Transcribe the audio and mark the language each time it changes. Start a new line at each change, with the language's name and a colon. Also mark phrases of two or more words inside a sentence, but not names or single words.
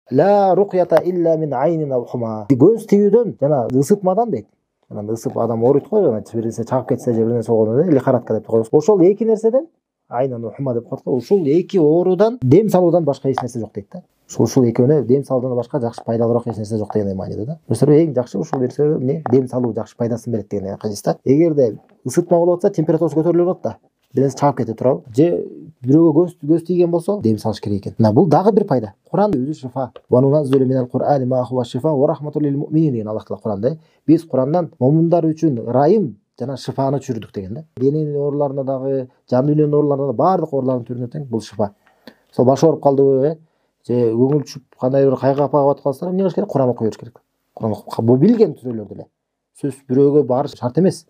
Arabic: لا رقية إلا من عين أو حمة.
Kyrgyz: Göz tiyүүдөн жана ысытмадан дейт. Анан ысып адам ооруйт го, жана бир нерсе чагып кетсе же бир нерсе болгондо лихарадка деп коебуз. Ошол эки нерседен
Arabic: عين أو حمة
Kyrgyz: деп коет го. Ушул эки оорудан дем салуудан башка эч нерсе жок дейт да. Ушул экөөнө дем салуудан башка жакшы пайдалуураак эч нерсе жок деген мааниде да. Mesela эң жакшы ушул нерсе эмне? Дем салуу жакшы пайдасын берет деген хадис да. Эгерде ысытма болуп атса, температурасы көтөрүлүп атат да. Бир нерсе чагып кетип турабы? Же бирөөгө көз тийген болсо, дем салыш керек экен. Мына бул дагы бир пайда. Куран өзү шифа.
Arabic: وننزل من القرآن ما هو شفاء ورحمة للمؤمنين
Kyrgyz: деген Аллах Таала Куранда. Биз Курандан момундар үчүн райым жана шифаны түшүрдүк деген да. Дененин ооруларына дагы, жан дүйнөнүн ооруларына да баардык оорулардын түрүнө тең бул шифа. Сол баш ооруп калдыбы, же көңүл түшүп кандай бир кайгы апага батып калсаңар, эмне кылыш керек? Куран окуй бериш керек. Куран окуп, бул билген сүрөлөр деле. Сөз бирөөгө барыш шарт эмес.